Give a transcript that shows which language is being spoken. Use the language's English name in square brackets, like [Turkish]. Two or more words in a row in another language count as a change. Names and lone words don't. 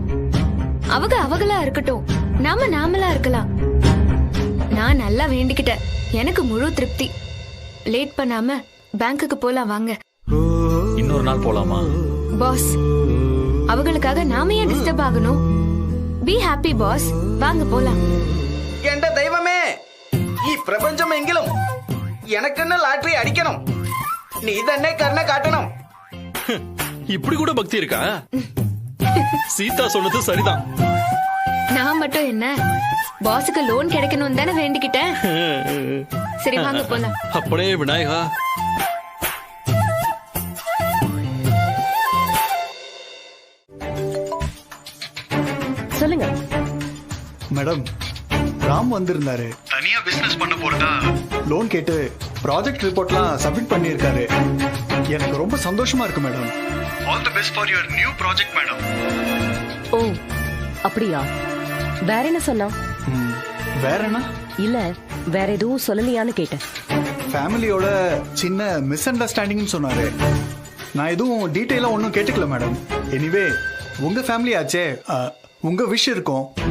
[Tamil] அவங்க அவங்களா இருக்கட்டும், நாம நாமளா இருக்கலாம். நான் நல்லா வேண்டிக்கிட்டேன், எனக்கு முழு திருப்தி. லேட் பண்ணாம பேங்க்குக்கு போலாம் வாங்க. இன்னொரு நாள் போலாமா? பாஸ், அவங்களுக்காக நாம ஏன் டிஸ்டர்ப் ஆகணும்? [English] be happy boss, [Tamil] வாங்க போலாம். [Malayalam] എന്റെ ദൈവമേ, ഈ പ്രപഞ്ചമെങ്കിലും എനക്കെന്നെ ലാട്ടറി അടിക്കണം. നീ തന്നെ കരുണ കാട്ടണം. [Tamil] இப்படி கூட பக்தி இருக்கா? சீதா சொன்னது சரிதான். நான் மட்டும் என்ன, பாஸுக்கு லோன் கிடைக்கணும் தானே வேண்டிக்கிட்டேன். சரி வாங்க போலாம். அப்படியே விநாயகா. சொல்லுங்க மேடம். ராம் வந்திருந்தாரு, தனியா பிசினஸ் பண்ண போறதா லோன் கேட்டு [English] project report [Tamil] சப்மிட் பண்ணியிருக்காரு. எனக்கு ரொம்ப சந்தோஷமா இருக்கு மேடம். [English] all the best for your new project madam. [Tamil] ஓ அப்படியா? வேற என்ன சொன்னா? வேற என்ன இல்ல, வேற எதுவும் சொல்லலையான்னு கேட்டேன். ஃபேமிலியோட சின்ன [English] misunderstanding [Tamil] சொன்னாரு. நான் எதுவும் டீட்டெயிலா ஒன்றும் கேட்டுக்கல மேடம். எனிவே உங்க ஃபேமிலி ஆச்சே, உங்க விஷ் இருக்கும்.